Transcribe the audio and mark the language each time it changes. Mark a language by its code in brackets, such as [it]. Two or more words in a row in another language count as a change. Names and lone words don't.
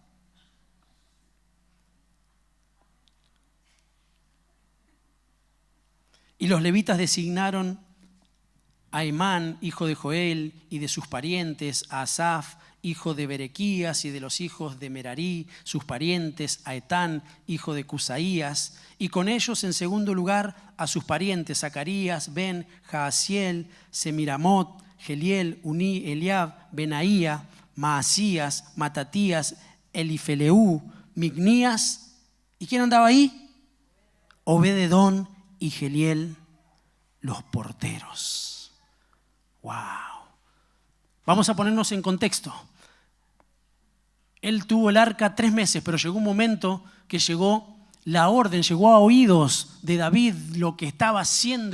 [es] Y los levitas designaron a Emán, hijo de Joel, y de sus parientes, a Asaf, hijo de Berequías, y de los hijos de Merarí, sus parientes, a Etán, hijo de Cusaías, y con ellos en segundo lugar a sus parientes, Zacarías, Ben, Jaasiel, Semiramot, Geliel, Uní, Eliab, Benaía, Maasías, Matatías, Elifeleú, Mignías. ¿Y quién andaba ahí? Obed-Edom y Geliel, los porteros. ¡Wow! Vamos a ponernos en contexto. Él tuvo el arca 3 meses, pero llegó un momento que llegó la orden, llegó a oídos de David lo que estaba haciendo.